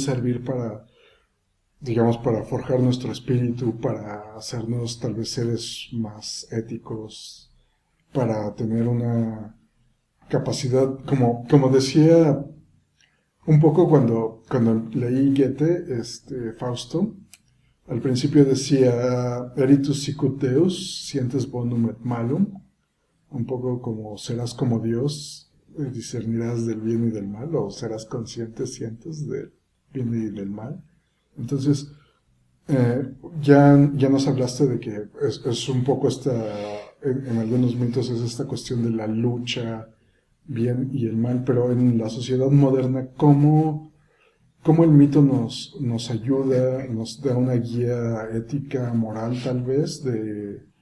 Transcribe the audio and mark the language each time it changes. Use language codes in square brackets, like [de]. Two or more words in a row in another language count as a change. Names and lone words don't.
[es] servir para, digamos, para forjar nuestro espíritu, para hacernos tal vez seres más éticos, para tener una capacidad, como decía un poco cuando leí Goethe, Fausto, al principio decía, [la] eritus sicut Deus, sientes bonum et malum, [es] un poco como serás como Dios, discernirás del bien y del mal, o serás consciente, sientes del bien y del mal. Entonces, ya nos hablaste de que es un poco en algunos mitos es esta cuestión de la lucha, bien y el mal, pero en la sociedad moderna, ¿cómo el mito nos ayuda, nos da una guía ética, moral tal vez, de